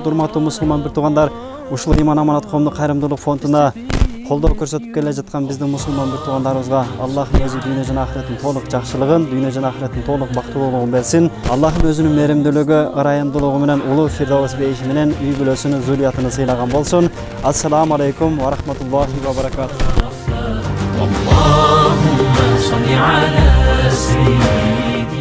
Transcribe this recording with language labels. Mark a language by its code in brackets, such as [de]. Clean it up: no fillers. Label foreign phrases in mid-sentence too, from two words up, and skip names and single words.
[ky] Урматтуу мусулман бир туугандар, ушул Иман Аманат коомдук кайрымдуулук фондуна колдоо көрсөтүп келе жаткан биздин мусулман бир туугандарыбызга Аллахым өзү дүйнө жана ахиреттин толук жакшылыгын, дүйнө жана ахиреттин толук бактылуулугун берсин. Аллахым өзүнүн мээримдүүлүгү, ырайымдуулугу менен улуу Фирдавс бейиши менен үй бүлөсүнүн зурриятын сыйлаган болсун. [ar] السلام عليكم ورحمة الله وبركاته. اللهم صل على سيدنا